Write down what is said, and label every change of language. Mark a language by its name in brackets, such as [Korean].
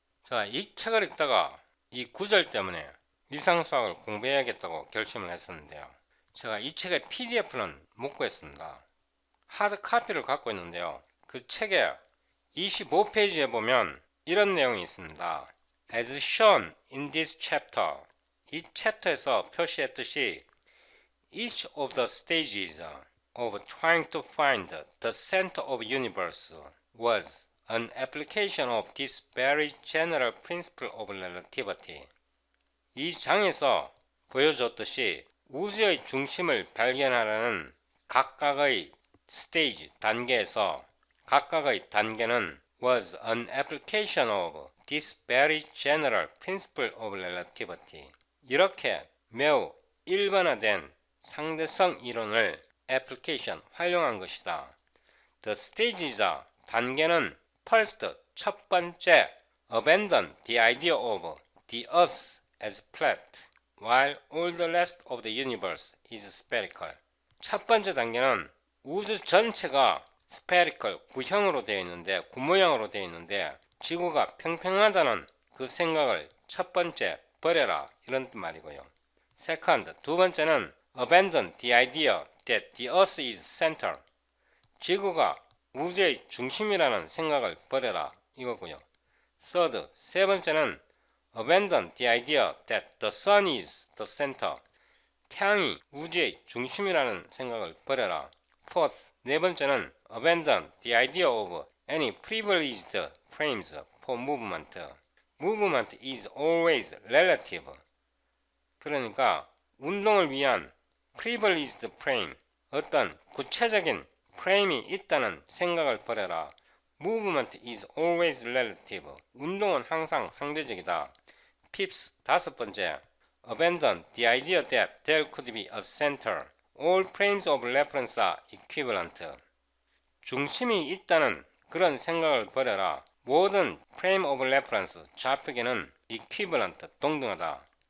[Korean] 제가 이 책을 읽다가 이 구절 때문에 위상수학을 공부해야겠다고 결심을 했었는데요. 제가 이 책의 PDF는 못 구했습니다. 하드 카피를 갖고 있는데요. 그 책의 25페이지에 보면 이런 내용이 있습니다. [English] As shown in this chapter, [Korean] 이 챕터에서 표시했듯이 [English] each of the stages of trying to find the center of the universe was an application of this very general principle of relativity. [Korean] 이 장에서 보여줬듯이 우주의 중심을 발견하려는 각각의 스테이지, 단계에서 각각의 단계는 [English] was an application of this very general principle of relativity. [Korean] 이렇게 매우 일반화된 상대성 이론을 application, 활용한 것이다. [English] The stages, [Korean] 단계는 [English] first, [Korean] 첫 번째, [English] abandon the idea of the earth as flat, while all the rest of the universe is spherical. [Korean] 첫 번째 단계는 우주 전체가 spherical, 구형으로 되어 있는데, 구모양으로 되어 있는데 지구가 평평하다는 그 생각을 첫 번째 버려라, 이런 말이고요. [English] Second, [Korean] 두 번째는 [English] abandon the idea that the earth is center. [Korean] 지구가 우주의 중심이라는 생각을 버려라, 이거고요. [English] Third, [Korean] 세 번째는 [English] abandon the idea that the sun is the center. [Korean] 태양이 우주의 중심이라는 생각을 버려라. [English] Fourth, [Korean] 네 번째는 [English] abandon the idea of any privileged frames for movement. Movement is always relative. [Korean] 그러니까 운동을 위한 privileged frame, 어떤 구체적인 프레임이 있다는 생각을 버려라. [English] Movement is always relative. [Korean] 운동은 항상 상대적이다. [English] Fifth, [Korean] 다섯 번째, [English] abandon the idea that there could be a center. All frames of reference are equivalent. [Korean] 중심이 있다는 그런 생각을 버려라. 모든 frame of reference, 좌표계는 equivalent, 동등하다.